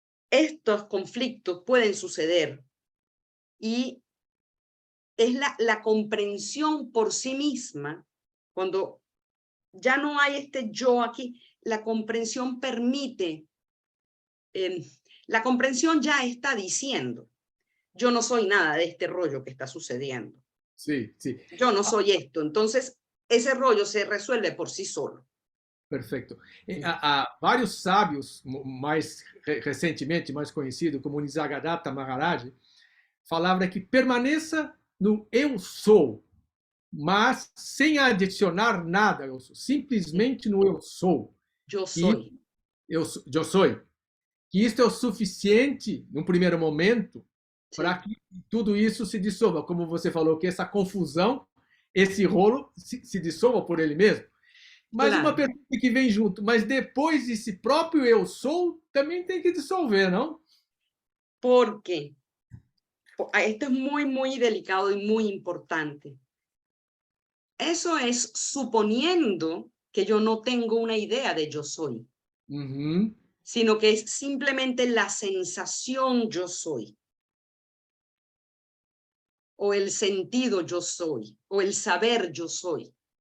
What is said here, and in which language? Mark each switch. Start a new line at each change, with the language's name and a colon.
Spanish: estos conflictos pueden suceder y es la comprensión por sí misma, cuando ya no hay este yo aquí, la comprensión permite, la comprensión ya está diciendo, yo no soy nada de este rollo que está sucediendo,
Portuguese: Sim, sim.
Spanish: yo no soy esto, entonces ese rollo se resuelve por sí solo.
Portuguese: Perfeito. Há vários sábios, mais recentemente, mais conhecidos, como Nisargadatta Maharaj, falavam que permaneça no eu sou, mas sem adicionar nada, eu sou, simplesmente no eu sou.
Spanish: Yo
Portuguese: Que
Spanish: soy.
Portuguese: eu sou. Que isto é o suficiente, num primeiro momento, para
Spanish: Sí.
Portuguese: que tudo isso se dissolva. Como você falou, que essa confusão, esse rolo se dissolva por ele mesmo. Mas uma
Spanish: Claro,
Portuguese: pergunta que vem junto, mas depois esse próprio eu sou também tem que dissolver, não?
Spanish: porque esto es muy, muy delicado y muy importante. Eso es suponiendo que yo no tengo una idea de yo soy, Uhum. sino que es simplemente la sensación yo soy, o el sentido yo soy, o el saber yo soy.